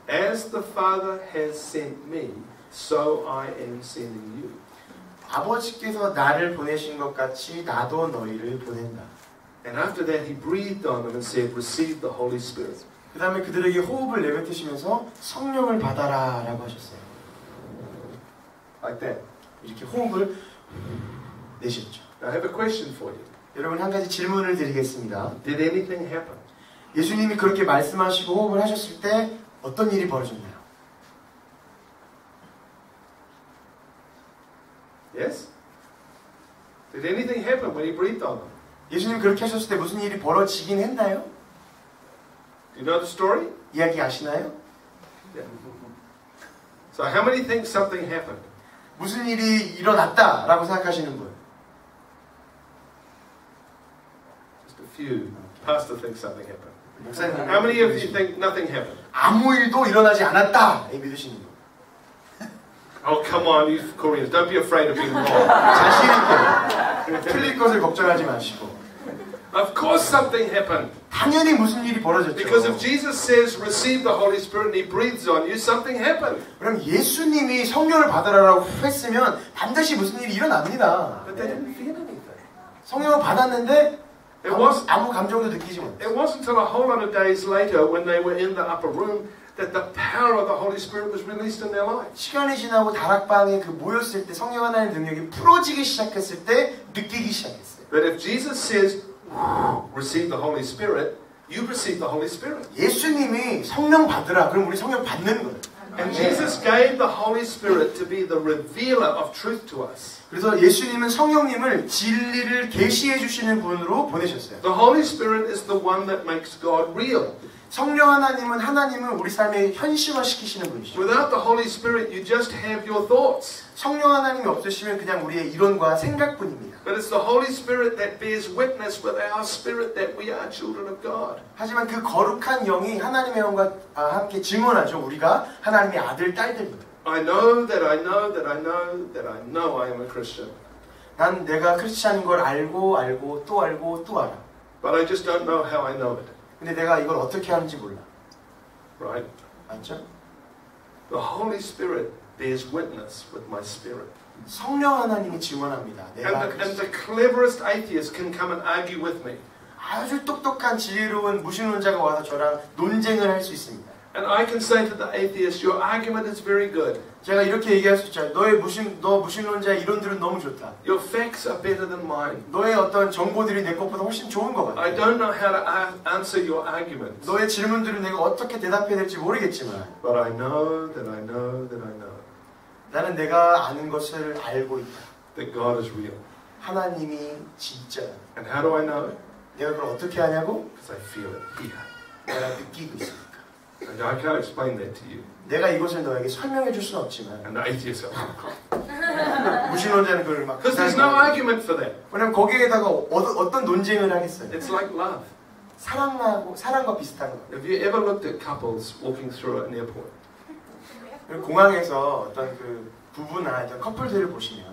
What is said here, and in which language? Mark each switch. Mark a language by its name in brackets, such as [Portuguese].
[English] as the Father has sent me, so I am sending you. [Korean] 아버지께서 나를 보내신 것 같이 나도 너희를 보낸다. [English] And after that, He breathed on them and said, receive the Holy Spirit. [Korean] 그 다음에 그들에게 호흡을 내뱉으시면서 성령을 받아라 라고 하셨어요. [English] Like that. [Korean] 이렇게 호흡을 내셨죠. [English] Now, I have a question for you. [Korean] 여러분 한 가지 질문을 드리겠습니다. [English] Did anything happen? [Korean] 예수님이 그렇게 말씀하시고 호흡을 하셨을 때 어떤 일이 벌어졌나요? [English] Yes? Did anything happen when He breathed on them? [Korean] 예수님 그렇게 하셨을 때 무슨 일이 벌어지긴 했나요? [English] Do you know the story? [Korean] 이야기 아시나요? [English] Yeah. So how many think something happened? [Korean] 무슨 일이 일어났다라고 생각하시는 분? [English] Just a few. Pastor thinks something happened. [Korean] 목사님, [English] How many of you think nothing happened? [Korean] 아무 일도 일어나지 않았다 믿으시는 분? [English] Oh, come on, you Koreans. Don't be afraid of being wrong. [Korean] 자신 있게 틀릴 것을 걱정하지 마시고 [English] Of course something happened. [Korean] 당연히 무슨 일이 벌어졌죠. [English] Because if Jesus says, receive the Holy Spirit and He breathes on you, something happened. [Korean] 그럼 예수님이 성령을 받으라고 했으면 반드시 무슨 일이 일어납니다. [English] But they didn't feel anything. [Korean] 성령을 받았는데 [English] It was, [Korean] 아무 감정도 느끼지 못해요. [English] it wasn't until a whole lot of days later when they were in the upper room that the power of the Holy Spirit was released in their lives. [Korean] 시간이 지나고 다락방에 그 모였을 때 성령 하나님의 능력이 풀어지기 시작했을 때 느끼기 시작했어요. [English] That if Jesus says, receive the Holy Spirit, you receive the Holy Spirit. [Korean] 예수님이 성령 받으라. 그럼 우리 성령 받는 거예요. [English] And Jesus gave the Holy Spirit to be the revealer of truth to us. [Korean] 그래서 예수님은 성령님을 진리를 계시해 주시는 분으로 보내셨어요. [English] The Holy Spirit is the one that makes God real. [Korean] 성령 하나님은 하나님을 우리 삶에 현실화시키시는 분이시죠. [English] Without the Holy Spirit, you just have your thoughts. [Korean] 성령 하나님이 없으시면 그냥 우리의 이론과 생각뿐입니다. [English] But it's the Holy Spirit that bears witness with our spirit that we are children of God. [Korean] 하지만 그 거룩한 영이 하나님의 영과 함께 증언하죠. 우리가 하나님의 아들, 딸들입니다. [English] I know that I know that I know that I know I am a Christian. [Korean] 난 내가 크리스찬인 걸 알고 또 알고 또 알아. [English] But I just don't know how I know it. [Korean] 근데 내가 이걸 어떻게 하는지 몰라. [English] Right? [Korean] 맞죠? [English] The Holy Spirit bears witness with my spirit. [Korean] 성령 하나님이 증언합니다. 내가 [English] And the cleverest atheist can come and argue with me. [Korean] 아주 똑똑한 지혜로운 무신론자가 와서 저랑 논쟁을 할 수 있습니다. [English] And I can say to the atheist, your argument is very good. [Korean] 제가 이렇게 얘기할 수 있죠. 너 무신론자의 이론들은 너무 좋다. [English] Your facts are better than mine. [Korean] 너의 어떤 정보들이 내 것보다 훨씬 좋은 것 같아. [English] I don't know how to answer your arguments. [Korean] 너의 질문들을 내가 어떻게 대답해야 될지 모르겠지만 [English] But I know that I know that I know [Korean] 나는 내가 아는 것을 알고 있다. [English] that God is real. [Korean] 하나님이 진짜. [English] And how do I know it? [Korean] 내가 그걸 어떻게 하냐고? [English] Because I feel it here. [Korean] 내가 느끼고 있으니까. [English] And I can't explain that to you. [Korean] 내가 이것을 너에게 설명해 줄 수는 없지만 [English] And the atheist says, [Korean] 무신론자는 그걸 막 [English] because there's no argument for that. [Korean] 왜냐면 거기에다가 어떤 논쟁을 하겠어요. [English] It's like love. [Korean] 사랑과 비슷한 거. [English] Have you ever looked at couples walking through an airport? [Korean] 공항에서 어떤 그 부부나 어떤 커플들을 보시면